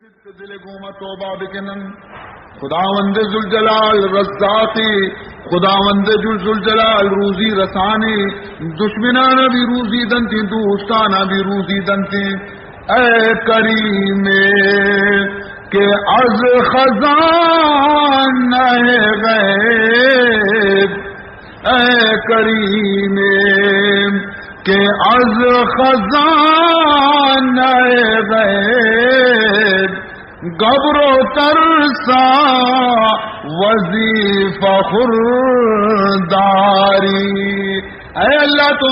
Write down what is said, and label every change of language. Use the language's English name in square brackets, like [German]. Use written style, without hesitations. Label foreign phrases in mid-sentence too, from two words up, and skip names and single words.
[Brahui] دل گوما توبہ بکنن خداوند ذوالجلال رزاقی خداوند ذوالجلال روزی رسانی دشمنان بھی روزی دنتی دوستانا بھی روزی دنتی [Persian] اے کریم کہ از خزانہ غیب اے کریم کہ از خزانہ غیب گبر و ترسا وظیفہ خورداری [Brahui] اے اللہ تو